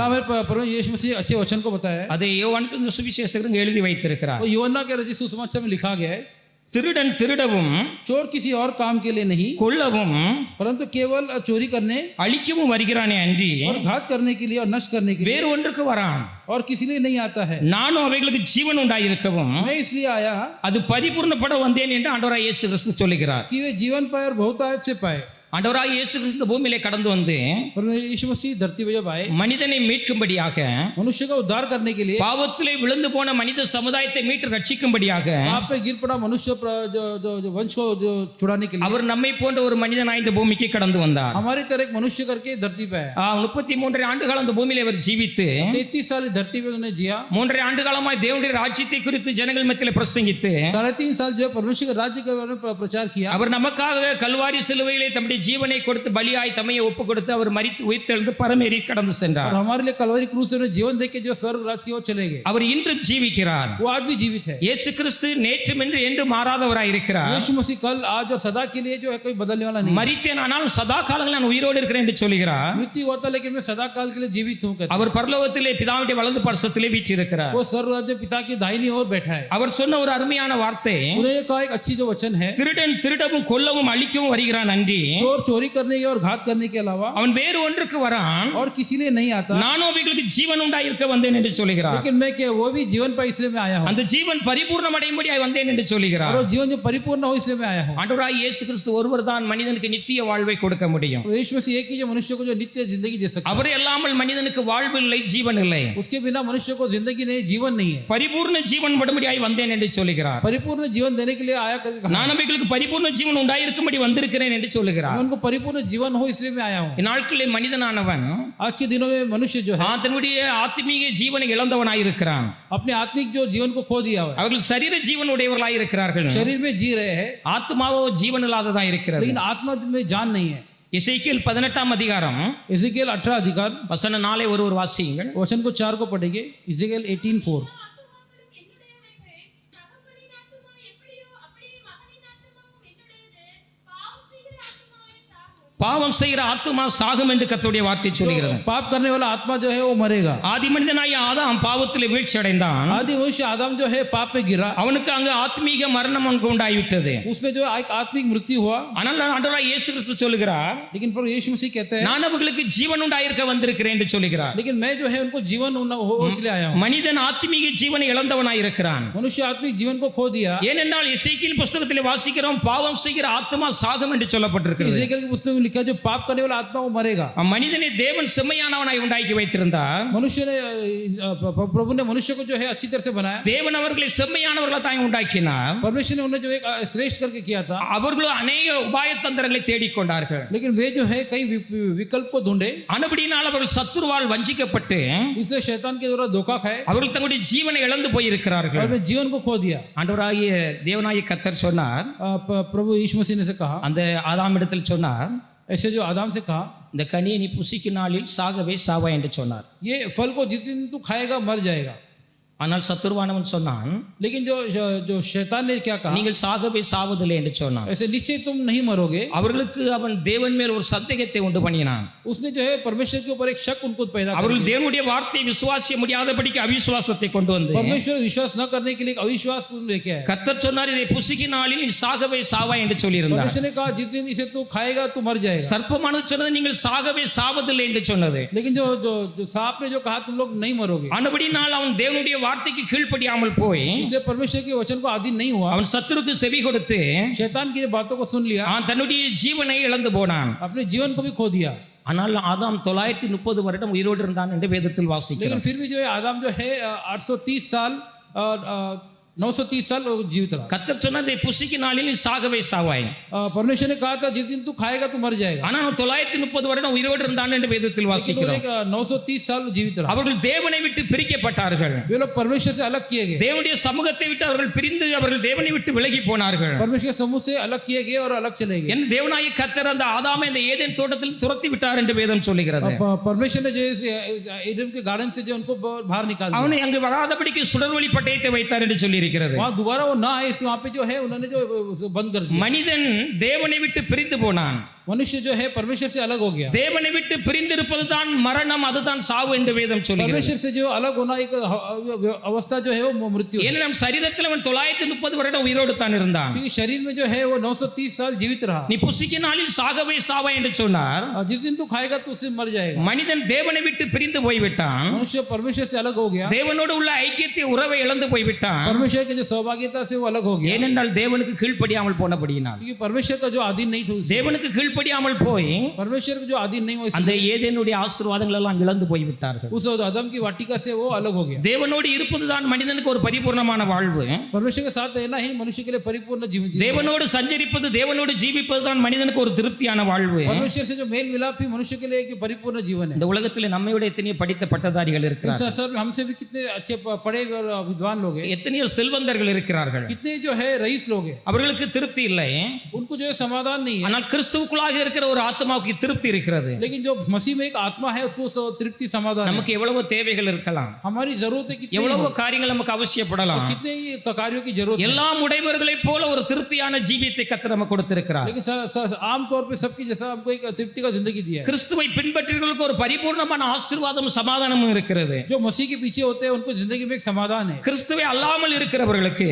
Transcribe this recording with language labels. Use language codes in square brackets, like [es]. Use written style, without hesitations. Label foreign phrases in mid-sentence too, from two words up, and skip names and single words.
[hi] यहाँ पर परमेश्वर यीशु मसीह अच्छे वचन को बताया है. [ta] அதை யோவான் சுவிசேஷகர் எழுதி வைத்திருக்கிறார். [hi] वो यूहन्ना के रचित सुसमाचार में लिखा गया है. [ta] திருடன் திருடவும் [hi] चोर किसी और काम के लिए नहीं [ta] கொல்லவும் [hi] परंतु केवल चोरी करने [ta] அழிக்கவும் வருகிறானே அன்றி [hi] और घात करने के लिए और नष्ट करने के लिए [ta] வேறு ஒன்றுக்கு வரான். [hi] और किसी लिए नहीं आता है. [ta] நானும் அவைகளுக்கு ஜீவன் உண்டாயிருக்கவும் [hi] मैं इसलिए आया [ta] அது பரிபூர்ணப்பட வந்தேன் என்று ஆண்டவராய் இயேசு கிறிஸ்து சொல்லுகிறார். [hi] कि वे जीवन पाए और बहुतायत से पाए. [ta] ஆண்டவராய் இயேசு கிறிஸ்து பூமியிலே கடந்து வந்து [hi] यीशु मसीह धरती पे जब आए [ta] மனிதனை மீட்கும்படியாக, [hi] मनुष्य का उद्धार करने के लिए, [ta] பாவத்திலே விழுந்து போன மனித சமுதாயத்தை மீட்டு ரட்சிக்கும்படியாக, [hi] पाप पे गिर पड़ा मनुष्य जो वंश को जो छुड़ाने के लिए [ta] அவர் நம்மை போன்ற ஒரு மனிதனாய் இந்த பூமிக்கு கடந்து வந்தார். [hi] हमारी तरह एक मनुष्य करके धरती पे आया. [ta] 33 ஆண்டுகள் அந்த பூமியிலே அவர் ஜீவித்து [hi] 33 साल धरती पे उन्होंने जिया. [ta] 3 ஆண்டு காலமாய் தேவனுடைய ராஜ்யத்தை குறித்து ஜனங்கள் மத்தியிலே பிரசங்கித்து [hi] 3.5 साल जो परमेश्वर के राज्य के बारे में प्रचार किया. [ta] அவர் நமக்காக கல்வாரி சிலுவையிலே தம்முடைய ஜீவனை கொடுத்து பலியாய் தம்மையை ஒப்பு கொடுத்து அவர் மரித்து உயிர்த்தெழுந்து பரமேறி கடந்து சென்றார். [hi] और हमारे लिए कलवरी क्रूस में जीवन देके जो स्वर्ग राज्य की ओर चले गए. [ta] அவர் இன்றும் ஜீவிக்கிறார். [hi] वो आज भी जीवित है. [ta] இயேசு கிறிஸ்து நேற்றும் இன்று என்று மாறாதவராய் இருக்கிறார். [hi] यीशु मसीह कल आज और सदा के लिए जो है कोई बदलने वाला नहीं. [ta] மரித்தேன் ஆனாலும் சதா காலங்களில் நான் உயிரோடு இருக்கிறேன் என்று சொல்கிறார். [hi] मृत्यु होता लेकिन मैं सदा काल के लिए जीवित हूं कहता. [ta] அவர் பரலோகத்திலே பிதாவுடைய வலது பார்சத்திலே வீற்றிருக்கிறார். [hi] वो स्वर्ग राज्य पिता की दाहिनी ओर बैठा है. [ta] அவர் சொன்ன ஒரு அருமையான வார்த்தை, [hi] उन्होंने कहा एक अच्छी जो वचन है, [ta] திருடன் திருடவும் கொல்லவும் அழிக்கவும் வருகிறான் அன்றி [hi] चोर चोरी करने के और घात करने के अलावा [ta] அவன் வேறு ஒன்றுக்கு வரான். [hi] और किसी लिए नहीं आता. [ta] நானும் அவைகளுக்கு ஜீவன் உண்டாயிருக்க வந்தேன் என்று சொல்கிறார். [hi] लेकिन मैं क्या वो भी जीवन पाए इसलिए मैं आया हूं. [ta] அந்த ஜீவன் பரிபூர்ணம் அடையும்படியாய் வந்தேன் என்று சொல்கிறார். [hi] और जीवन जो परिपूर्ण हो इसलिए मैं आया हूं. [ta] ஆண்டவராய் இயேசு கிறிஸ்து ஒருவர் தான் மனிதனுக்கு நித்திய வாழ்வை கொடுக்க முடியும். [hi] तो यीशु मसीह एक ही जो मनुष्य को जो नित्य जिंदगी दे सकता है. [ta] அவரே இல்லாமல் மனிதனுக்கு வாழ்வு இல்லை, ஜீவன் இல்லை. [hi] उसके बिना मनुष्य को जिंदगी नहीं, जीवन नहीं है. [ta] பரிபூர்ண ஜீவன் படும்படியாய் வந்தேன் என்று சொல்கிறார். [hi] परिपूर्ण जीवन देने के लिए आया करके कहा. [ta] நான் அவைகளுக்கு பரிபூர்ண ஜீவன் உண்டாயிருக்கும்படி வந்திருக்கிறேன் என்று சொல்கிறார். [hi] उनको परिपूर्ण जीवन हो इसलिए मैं आया हूं. [ta] நாட்களிலே மனிதனானவன் [hi] आज के दिनों में मनुष्य जो है [ta] தன்னுடைய ஆத்மீக ஜீவனை இழந்தவனாய் இருக்கிறான். [hi] अपने आत्मिक जो जीवन को खो दिया है. [ta] அவர்கள் சரீர ஜீவன் உடையவர்களாய் இருக்கிறார்கள். [hi] शरीर में जी रहे हैं, [ta] ஆத்மாவோ ஜீவன் இல்லாததாய் இருக்கிறது. [hi] लेकिन आत्मा में जान नहीं है. [ta] எசேக்கியேல் 18ஆம் அதிகாரம் [hi] एजेकिएल 18 अधिकार [ta] வசனம் 4 ஒருவர் வாசியுங்கள். [hi] वचन को 4 को पढ़ेंगे. एजेकिएल 18:4. [ta] பாவம் செய்கிற ஆத்மா சாகும் என்று கர்த்தருடைய வார்த்தை சொல்கிறது. [hi] पाप करने वाला आत्मा जो है वो मरेगा. [ta] ஆதி மனிதனாகிய ஆதாம் பாவத்திலே வீழ்ச்சி அடைந்தான். [hi] आदि मनुष्य आदम जो है पाप में गिरा. [ta] அவனுக்கு அங்கு ஆத்மீக மரணம் ஒன்று உண்டாகிவிட்டது. [hi] उसमें जो एक आत्मिक मृत्यु हुआ. [ta] ஆனால் ஆண்டவராய் இயேசு கிறிஸ்து சொல்கிறார், [hi] लेकिन प्रभु यीशु मसीह कहते हैं [ta] நான் அவர்களுக்கு ஜீவன் உண்டாயிருக்க வந்திருக்கிறேன் என்று சொல்கிறார். [hi] लेकिन मैं जो है उनको जीवन हो इसलिए आया हूं. [ta] மனிதன் ஆத்மீக ஜீவனை இழந்தவனாய் இருக்கிறான். [hi] मनुष्य आत्मिक जीवन को खो दिया. [ta] ஏனென்றால் எசேக்கியேல் புத்தகத்திலே வாசிக்கிறோம், பாவம் செய்கிற ஆத்மா சாகும் என்று சொல்லப்பட்டிருக்கிறது. [hi] एजेकिएल की पुस्तक में लिखा जो पाप करने वाला आत्मा वो मरेगा. [ta] மனிதனை தேவன் செம்மையானவனாய் உண்டாக்கி வைத்திருந்தார். [hi] मनुष्य ने प्रभु ने मनुष्य को जो है अच्छी तरह से बनाया. [ta] தேவன் அவர்களை செம்மையானவர்களாக தான் உண்டாக்கினார். [hi] परमेश्वर ने उन्हें जो एक श्रेष्ठ करके किया था. [ta] அவர்களும் अनेक உபாய தந்திரங்களை தேடிக்கொண்டார்கள். [hi] लेकिन वे जो है कई विकल्प को ढूंढे. [ta] அனுபடியினால் அவர்கள் சத்துருவால் வஞ்சிக்கப்பட்டு [hi] इसलिए शैतान के द्वारा धोखा खाए [ta] அவர்கள் தங்களுடைய ஜீவனை இழந்து போயிருக்கிறார்கள். [hi] और वे जीवन को खो दिया. [ta] ஆண்டவராகிய தேவனாகிய கர்த்தர் சொன்னார், [hi] प्रभु यीशु मसीह ने से कहा, [ta] அந்த ஆதாம் இடத்தில் சொன்னார், [hi] ऐसे जो आदम से कहा, [ta] இந்த கனியை நீ புசிக்கும் நாளில் சாகவே சாவா என்று சொன்னார். [hi] ये फल को जिस दिन तू खाएगा मर जाएगा. [ta] ஆனால் சத்துருவானவன் சொன்னான், [hi] लेकिन जो शैतान ने क्या कहा, [ta] நீங்கள் சாகவே சாவதில்லை என்று சொன்னான். [hi] ऐसे निश्चय तुम नहीं मरोगे. [ta] அவர்களுக்கு அவன் தேவன் மேல் ஒரு சந்தேகத்தை உண்டு பண்ணினான். [hi] उसने जो है परमेश्वर के ऊपर एक शक उनको पैदा कर [ta] அவர்கள் தேவனுடைய வார்த்தையை விசுவாசிக்க முடியாதபடிக்கு அவிசுவாசத்தை கொண்டு வந்து [hi] परमेश्वर विश्वास न करने के लिए एक अविश्वास लेके आए. [ta] கர்த்தர் சொன்னார், இதை புசிக்கும் நாளில் நீ சாகவே சாவா என்று சொல்லியிருந்தார். [hi] परमेश्वर ने कहा जिस दिन इसे तू खाएगा तू मर जाएगा. [ta] சர்ப்பமானது சொன்னது நீங்கள் சாகவே சாவதில்லை என்று சொன்னது. [hi] लेकिन जो सांप ने जो कहा तुम लोग नहीं मरोगे. [ta] ஆனபடினால் அவன் தேவனுடைய வார்த்தைக்கு கீழ்ப்படியாமல் போய் [hi] इसलिए परमेश्वर के वचन को अधीन नहीं हुआ. [ta] அவன் சத்துருக்கு செவி கொடுத்து [hi] शैतान की बातों को सुन लिया. [ta] அவன் தன்னுடைய ஜீவனை இழந்து போனான். [hi] अपने जीवन को भी खो दिया. [ta] ஆனால் ஆதாம் 930 வருடம் உயிரோடு இருந்தான் என்று வேதத்தில் வாசிக்கிறோம். [hi] लेकिन फिर भी जो है आदम जो है 830 साल 930 साल वो जीवित रहा. [ta] கர்த்தர் சொன்னதை புசிக்கு நாளில் நீ சாகவே சாவாய். [hi] परमेश्वर ने कहा था जिस दिन तू खाएगा तू मर जाएगा. [ta] ஆனால் 930 வருடம் உயிரோடு இருந்தான் என்று வேதத்தில் வாசிக்கிறோம். [hi] 930 साल जीवित रहा. [ta] அவர்கள் தேவனை விட்டு பிரிக்கப்பட்டார்கள். [hi] वे लोग परमेश्वर से अलग किए गए. [ta] தேவனுடைய சமூகத்தை விட்டு அவர்கள் பிரிந்து அவர்கள் தேவனை விட்டு விலகி போனார்கள். [hi] परमेश्वर के समूह से अलग किए गए और अलग चले गए. [ta] என் தேவனாகிய கர்த்தர் அந்த ஆதாமை இந்த ஏதேன் தோட்டத்தில் துரத்தி விட்டார் என்று வேதம் சொல்லுகிறது. [hi] परमेश्वर ने जो एडम के गार्डन से जो उनको बाहर निकाल दिया. [ta] அவனை அங்கு வராதபடிக்கு சுடர்வழி பட்டயத்தை வைத்தார் என்று சொல்லி இருக்கிறது. [hi] वहां दोबारा वो ना आए इसलिए वहां पे जो है उन्होंने जो बंद कर दिया. [ta] மனிதன் தேவனை விட்டு பிரிந்து போனான். [hi] मनुष्य जो है परमेश्वर से अलग हो गया. [ta] தேவனை விட்டு பிரிந்திருப்பதுதான் மரணம், அதுதான் சாவு என்று வேதம் சொல்லுகிறது. [hi] परमेश्वर से जो अलग होना एक अवस्था जो है वो मृत्यु. [ta] ஏன்னா நம் சரீரத்தில் அவன் 930 வருடம் உயிரோடு தான் இருந்தான். [hi] क्योंकि शरीर में जो है वो 930 साल जीवित रहा. [ta] நீ புசிக்க நாளில் சாகவே சாவாய் என்று சொன்னார். [hi] जिस दिन तू खाएगा तो उससे मर जाएगा. [ta] மனிதன் தேவனை விட்டு பிரிந்து போய்விட்டான். [hi] मनुष्य परमेश्वर से अलग हो गया. [ta] தேவனோடு உள்ள ஐக்கியத்தை உறவை இழந்து போய்விட்டான். [hi] परमेश्वर के जो सहभागिता से वो अलग हो गया. [ta] ஏனென்றால் தேவனுக்கு கீழ்ப்படியாமல் போனபடியினால். [hi] क्योंकि परमेश्वर का जो अधीन नहीं था, [ta] தேவனுக்கு கீழ்ப்படியாமல் போய் [hi] परमेश्वर का जो अधीन नहीं हुआ, [ta] அந்த ஏதேனுடைய ஆசீர்வாதங்கள் எல்லாம் இழந்து போய்விட்டார்கள். [hi] उस आदम की वाटिका से वो अलग हो गया. [ta] தேவனோடு இருப்பதுதான் மனிதனுக்கு ஒரு பரிபூர்ணமான வாழ்வு. [hi] परमेश्वर के साथ रहना ही मनुष्य के लिए परिपूर्ण जीवन. [ta] தேவனோடு சஞ்சரிப்பது, தேவனோடு ஜீவிப்பதுதான் மனிதனுக்கு ஒரு திருப்தியான வாழ்வு. [hi] परमेश्वर से जो मेल मिलाप ही मनुष्य के लिए एक परिपूर्ण जीवन है. [ta] இந்த உலகத்தில் நம்மையோட எத்தனையோ படித்த பட்டதாரிகள் இருக்கிறார்கள். [hi] सर हमसे भी कितने अच्छे पढ़े और विद्वान लोग हैं. [ta] எத்தனையோ செல்வந்தர்கள் இருக்கிறார்கள். [hi] कितने जो है रईस लोग हैं. [ta] அவர்களுக்கு திருப்தி இல்லை. [hi] उनको जो है समाधान नहीं है. [ta] ஆனால் கிறிஸ்துவுக்குள்ளாக இருக்கிற ஒரு ஆத்மாவுக்கு திருப்தி இருக்கிறது. [hi] लेकिन जो मसीह में एक आत्मा है उसको तृप्ति समाधान है. [ta] நமக்கு எவ்வளவு தேவைகள் இருக்கலாம், [hi] हमारी जरूरतें कितनी, [ta] எவ்வளவு காரியங்கள் நமக்கு அவசியப்படலாம், [hi] कितने कार्यों की जरूरत है. [ta] எல்லாம் உடையவர்களைப் போல ஒரு திருப்தியான ஜீவியத்தை கர்த்தர் நமக்கு கொடுத்திருக்கிறார். [hi] लेकिन आम तौर पे सबकी जैसा हमको एक तृप्ति का जिंदगी दिया है. [ta] கிறிஸ்துவை பின்பற்றியவர்களுக்கு ஒரு பரிபூர்ணமான ஆசீர்வாதமும் சமாதானமும் இருக்கிறது. [hi] जो मसीह के पीछे होते हैं उनको जिंदगी में एक समाधान है. [ta] கிறிஸ்துவை அல்லாமல் இருக்கிறவர்களுக்கு,